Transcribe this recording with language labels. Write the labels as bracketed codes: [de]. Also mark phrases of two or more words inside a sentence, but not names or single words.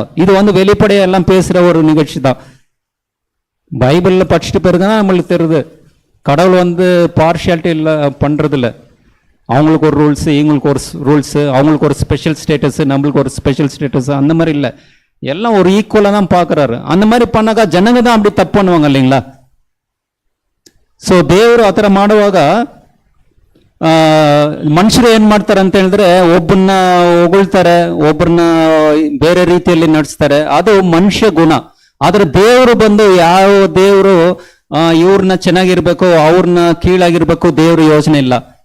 [ta] இது வெளிப்படையா எல்லாம் பேசுற ஒரு நிகழ்ச்சி தான். பைபிள்ல படிச்சுட்டு பிறகுதான் நம்மளுக்கு தெரியுது கடவுள் பார்ஷியாலிட்டி இல்லை பண்றது இல்லை. அவங்களுக்கு ஒரு ரூல்ஸ், இவங்களுக்கு ஒரு ரூல்ஸ், அவங்களுக்கு ஒரு [en] special status, [ta] நம்மளுக்கு ஒரு [en] special status, [ta] அந்த மாதிரி இல்லை. எல்லாம் ஒரு ஈக்குவலா தான் பாக்குறாரு. அந்த மாதிரி பண்ணாக்கா ஜனங்க தான் அப்படி தப்பு பண்ணுவாங்க இல்லைங்களா? [kn] ಸೊ ದೇವರು ಆ ಥರ ಮಾಡುವಾಗ ಮನುಷ್ಯರು ಏನ್ ಮಾಡ್ತಾರೆ ಅಂತ ಹೇಳಿದ್ರೆ, ಒಬ್ಬನ್ನ ಹೊಗಳ್ತಾರೆ, ಒಬ್ಬರನ್ನ ಬೇರೆ ರೀತಿಯಲ್ಲಿ ನಡೆಸ್ತಾರೆ. ಅದು ಮನುಷ್ಯ ಗುಣ. ಆದ್ರೆ ದೇವರು ಯಾವ ದೇವರು ಇವ್ರನ್ನ ಚೆನ್ನಾಗಿರ್ಬೇಕು, ಅವ್ರನ್ನ ಕೀಳಾಗಿರ್ಬೇಕು ದೇವ್ರ ಯೋಚನೆ ಇಲ್ಲ.